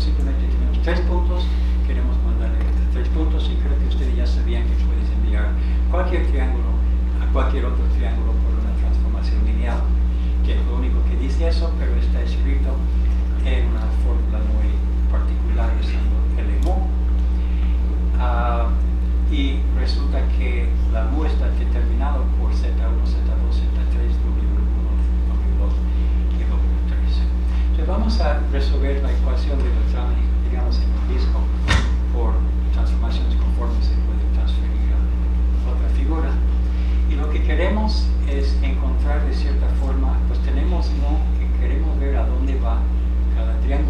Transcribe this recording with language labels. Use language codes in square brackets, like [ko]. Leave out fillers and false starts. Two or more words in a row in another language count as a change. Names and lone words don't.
[es] Simplemente tenemos 3 puntos, queremos mandarle 3 puntos, y creo que ustedes ya sabían que puedes enviar cualquier triángulo a cualquier otro triángulo por una transformación lineal, que es lo único que dice eso, pero está escrito en una fórmula muy particular usando el mu. Y resulta que la mu está determinado por z1, z2, z3, w1, w2 y w3. Entonces vamos a resolver la ecuación de Beltrami, digamos, en un disco por transformaciones conformes. Se puede transferir a otra figura. Y lo que queremos es encontrar de cierta forma, pues tenemos mu que queremos ver a dónde va cada triángulo.